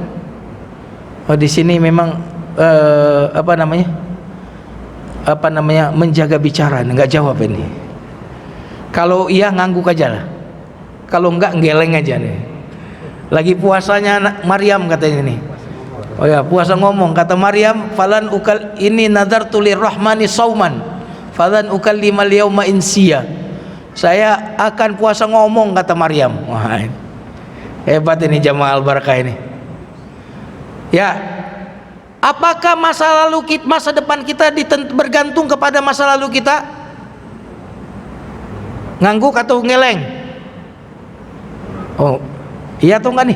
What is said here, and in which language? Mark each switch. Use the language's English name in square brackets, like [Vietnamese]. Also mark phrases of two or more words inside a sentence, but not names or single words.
[Indonesian] Oh, di sini memang menjaga bicara, nggak jawab ini. Kalau iya ngangguk aja lah, kalau enggak ngeleng aja nih. Lagi puasanya Maryam katanya nih. Oh ya, puasa ngomong, kata Maryam, [Arabic] فلن أكلم إني نذرت للرحمن صوما فلن أكلم اليوم إنسيا. [Indonesian] Saya akan puasa ngomong, kata Maryam. Wah, hebat ini jamaah al-barakah ini. Ya, apakah masa depan kita bergantung kepada masa lalu kita? Ngangguk atau ngeleng? Oh, iya atau enggak nih?